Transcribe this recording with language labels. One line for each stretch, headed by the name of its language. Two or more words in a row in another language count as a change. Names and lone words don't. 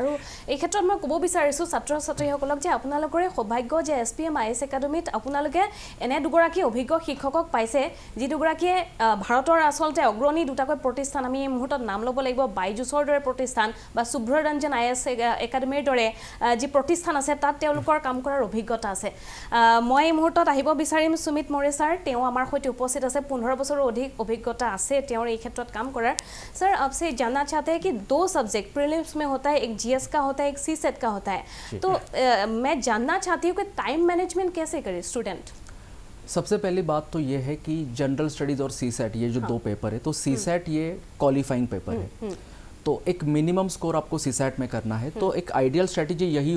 Assamese: আৰু এই ক্ষেত্ৰত মই ক'ব বিচাৰিছো ছাত্ৰ-ছাত্ৰীসকলক যে আপোনালোকৰে সৌভাগ্য ভাগ্য যে SPM IS একাডেমীত আপোনালোকে এনে দুগৰাকী অভিজ্ঞ শিক্ষকক পাইছে যি দুগৰাকীয়ে ভাৰতৰ আচলতে অগ্ৰণী দুটাকৈ প্ৰতিষ্ঠান আমি এই মুহূৰ্তত নাম ল'ব লাগিব বাইজুছৰ দৰে প্ৰতিষ্ঠান বা শুভ্ৰৰঞ্জন IS একাডেমীৰ দৰে যি প্ৰতিষ্ঠান আছে তাত তেওঁলোকৰ কাম কৰাৰ অভিজ্ঞতা আছে মই এই মুহূৰ্তত আহিব বিচাৰিম সুমিত মোৰে ছাৰ তেওঁ আমাৰ সৈতে উপস্থিত আছে 15 বছৰৰ অধিক অভিজ্ঞতা আছে তেওঁৰ এই ক্ষেত্ৰত কাম কৰাৰ
Hindi: सर आपसे जानना चाहते हैं कि 2 सब्जेक्ट प्रीलिम्स में होता है एक GS का होता है एक CSET का होता है तो मैं जानना चाहती हूँ कि
English: time management
Hindi: कैसे करे स्टूडेंट सबसे पहली बात तो ये है कि
English: general studies
Hindi: और CSET ये जो 2 पेपर है तो CSET ये
English: qualifying paper
Hindi: है तो एक
English: minimum score
Hindi: आपको CSET में करना है तो एक
English: ideal strategy
Hindi: यही